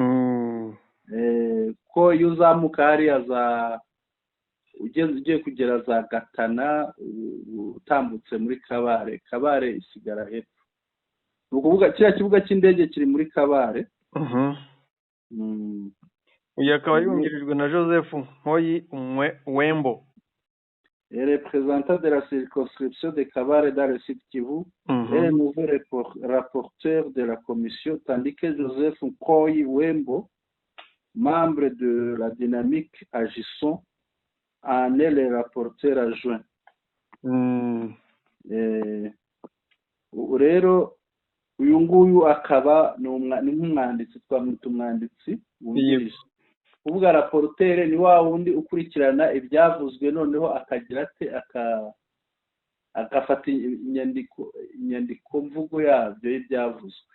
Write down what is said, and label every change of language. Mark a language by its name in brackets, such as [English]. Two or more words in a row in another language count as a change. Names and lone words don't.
[Kinyarwanda] Ko iyo uzamuka hariya ugiye kugera za Gatana, utambutse muri Kabare isigara hepfo. Ni ukuvuga kiriya kibuga cy'indege kiri muri Kabare. Uyu akaba yungirijwe na Joseph Nkoyi Wembo, [French] représentant de la circonscription de Kabare dans le Sud Kivu, et le nouveau rapporteur de la commission, tandis que Joseph Nkoyi Wembo, membre de la dynamique Agisson, en est le rapporteur adjoint. [Kinyarwanda] Rero uyu nguyu akaba ni nk'umwanditsi, twamwita umwanditsi wungirije. Kuvuga rapporteur ni wa wundi ukurikirana ibyavuzwe, noneho akagira ate agafata inyandiko mvugo yabyo y'ibyavuzwe.